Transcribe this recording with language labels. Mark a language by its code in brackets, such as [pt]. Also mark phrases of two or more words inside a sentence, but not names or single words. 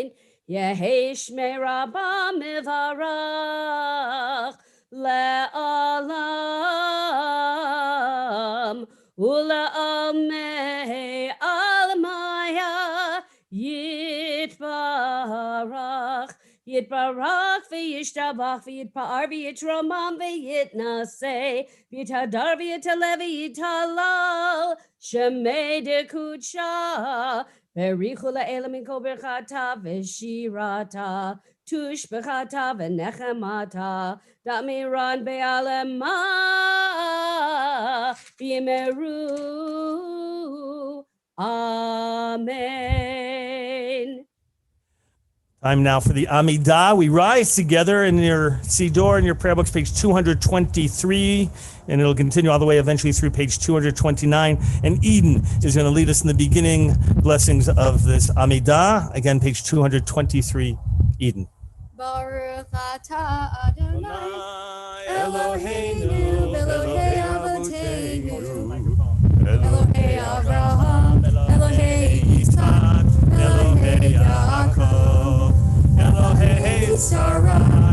[arc] יהא שמיה רבא מברך לעלם ולעלמי עלמיא, יתברך יתברך וישתבח ויתפאר ויתרומם ויתנשא, ויתהדר ויתעלה ויתהלל שמיה דקודשא בריך הוא לעלא מן כל ברכתא ושירתא תשבחתא ונחמתא דאמירן בעלמא ואמרו, amen. [en] Time now for the Amidah. We rise together in your Siddur, in your prayer books, page 223, and it'll continue all the way eventually through page 229. And Eden is going to lead us in the beginning blessings of this Amidah. Again, page 223, Eden. [he] ברוך אתה אדני אלהינו אלהי אבותינו אלהי אברהם אלהי יצחק אלהי יעקב אלהי שרה